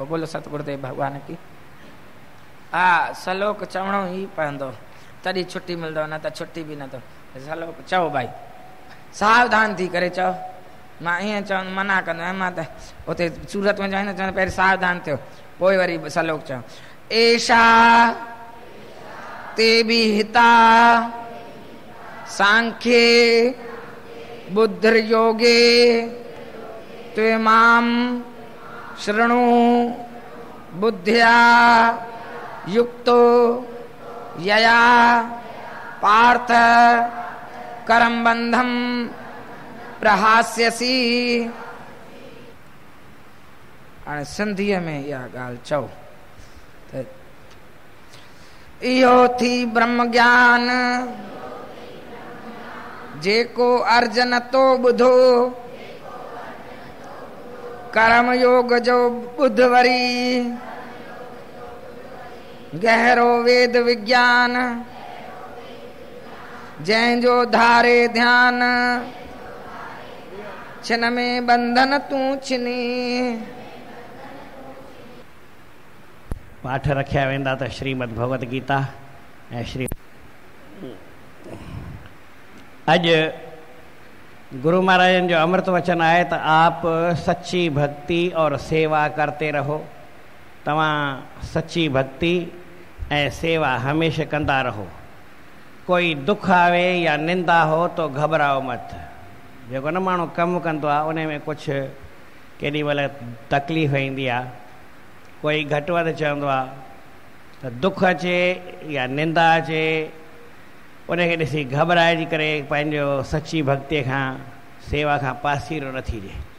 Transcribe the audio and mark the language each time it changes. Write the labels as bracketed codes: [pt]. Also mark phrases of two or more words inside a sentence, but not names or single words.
[hi] बोलो सतगुरुदेव भॻवान की। [sd] हा, सलोक चवणो ई पवंदो, तॾहिं छुटी मिलंदो, न त छुटी बि नथो। सलोक चओ भाई, सावधान थी करे चओ। मां ईअं चवंदो मना कंदो आहियां, मां त उते सूरत में चवंदो चवंदो पहिरीं सावधान थियो, पोइ वरी सलोक चओ। [sa] एषा ते बि हिता सांख्ये बुद्धिर्योगे त्वे मां शृणु बुद्धिया युक्तो यया पार्थ करम बंधम प्रहास्यसी। [sd] हाणे सिंधीअ में इहा ॻाल्हि चओ त इहो थी ब्रह्म ज्ञान जेको अर्जन तो ॿुधो, कर्म योग जो ॿुध वरी गहरो वेद विज्ञान, जंहिंजो धारे ध्यान छिन में बंधन तूं छिनी। पाठ रखिया वेंदा त श्रीमद भगवत गीता ऐं श्री। अॼु गुरु महाराजन जो अमृत वचन आहे त [hi] आप सच्ची भक्ति और सेवा करते रहो। [sd] तव्हां सच्ची भक्ति ऐं सेवा हमेशा कंदा रहो। [hi] कोई दुख आवे या निंदा हो तो घबराओ मत। [sd] जेको न माण्हू कमु कंदो आहे उन में कुझु केॾी महिल तकलीफ़ ईंदी आहे, कोई घटि वधि चवंदो आहे त दुख अचे या निंदा अचे, उनखे ॾिसी घबराइजी करे पंहिंजो सची भक्तीअ खां सेवा खां पासीरो न थी ॾे।